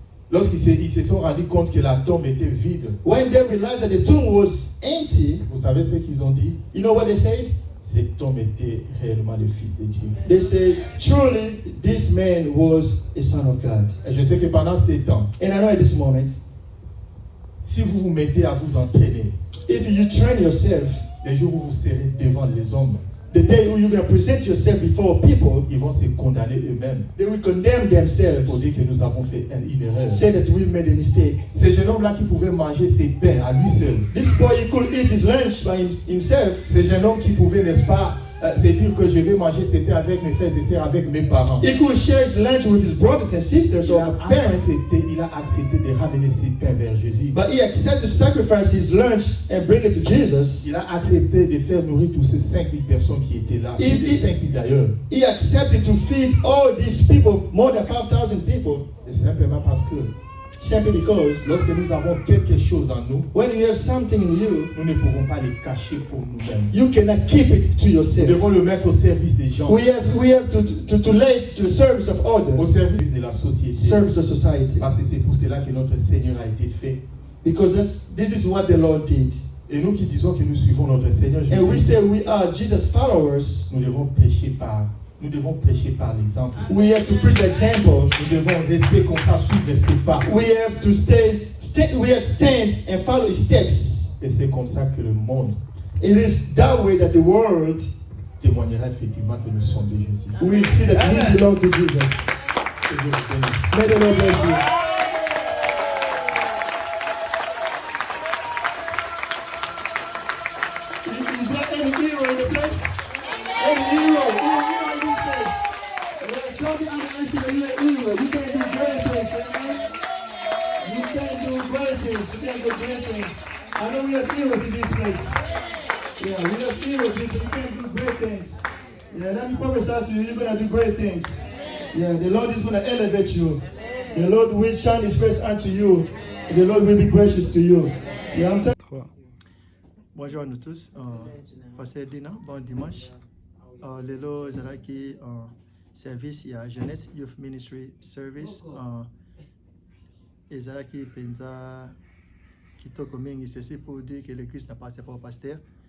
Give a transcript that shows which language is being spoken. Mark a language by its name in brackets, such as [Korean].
[French] lorsqu'ils se sont rendus compte que la tombe était vide, [English] when they realized that the tomb was empty, [French] vous savez ce qu'ils ont dit? [English] you know what they said? [French] Cet homme était réellement le Fils de Dieu. [English] They said, truly, this man was a son of God. [French] Et je sais que pendant ces temps, [English] And I know at this moment, [French] si vous vous mettez à vous entraîner, [English] if you train yourself, [French] les jours où vous serez devant les hommes, [English] the day you're going to present yourself before people, [French] ils vont se condamner eux-mêmes [English] they will condemn [French] pour [English] themselves, [French] dire que nous avons fait une erreur. [English] say that we made a mistake. [French] Ce jeune homme-là qui pouvait manger ses pains à lui seul, [English] This boy, he could eat his lunch by himself. [French] ce jeune homme qui pouvait, n'est-ce pas, se dire que je vais manger ses pains avec mes frères et sœurs, avec mes parents. [English] He could share his lunch with his brothers and sisters or parents. [French] Il a accepté de ramener ses pains vers Jésus. [English] But he accepted to sacrifice his lunch and bring it to Jesus. [French] Il a accepté de faire nourrir tous ces 5000 personnes qui étaient là. Plus de 5000 d'ailleurs. [English] He accepted to feed all these people, more than 5,000 people, [French] Et simplement parce que [English] simply because [French] lorsque nous avons quelque chose en nous, [English] when you have something in you, [French] nous ne pouvons pas le cacher pour nous-mêmes. [English] you cannot keep it to [French] Nous [English] yourself. [French] devons le mettre au service des gens, [English] We have to lay to the service of [French] au [English] others, [French] service de la société. [English] service of society. [French] Parce que c'est pour cela que notre Seigneur a été fait. [English] Because this is what the Lord did. [French] Et nous qui disons que nous suivons notre Seigneur [English] And we [French] Jésus, [English] say we are Jesus followers. [French] nous devons prêcher par l'exemple. [English] We have to preach example. [French] Nous devons rester comme ça, suivre ses pas. [English] We have to stand and follow his steps. [French] Et c'est comme ça que le monde [English] It is that way that the world [French] témoignera effectivement que nous sommes de Jésus. [English] will see that we belong to Jesus. [French] Que Dieu vous bénisse. [English] May the Lord bless you. Is there any hero in the place? Any hero in this place? Don't be underestimating your hero. You can do great things, amen? You can do great things. You can do great things. I know we have heroes in this place. Yeah, we have heroes. You can do great things. Yeah, let me prophesy to you, you're going to do great things. Yeah, the Lord is going to elevate you. The Lord will shine his face unto you. The Lord will be gracious to you. Yeah, I'm telling you. [French] Bonjour à nous tous. Pasteur Dina, bon dimanche. [Lingala] Lelo ezalaki service ya Jeunesse [English] Youth Ministry Service. [Lingala] Ezalaki penza kitoko mingi. [French] Ceci pour dire que l'église n'appartient pas au pasteur.